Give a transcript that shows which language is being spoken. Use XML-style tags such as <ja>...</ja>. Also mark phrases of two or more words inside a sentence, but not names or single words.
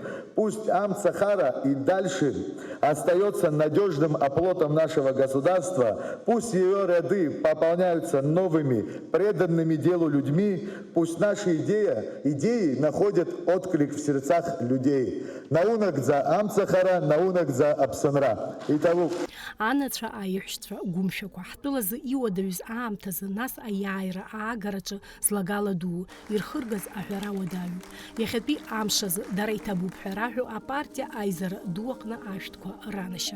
<ru>Пусть Амцахара и дальше остается надежным оплотом нашего государства. Пусть ее ряды пополняются новыми, преданными делу людьми. Пусть наши идеи находят отклик в сердцах людей.</ru> <ab>Наунак за Амцахара, наунак за Апсанра. Италук. Анацәа аиҳәшьцәа гәымшәақәа ҳтәылазы иуадаҩыз аамҭазы нас аиааира аагараҿы злагала ду ирхыргаз аҳәара уадаҩуп. Иахьатәи амшазы дара иҭабуп ҳәа раҳәо апартиа аизара ду аҟны ашәҭқәа ранашьан.</ab>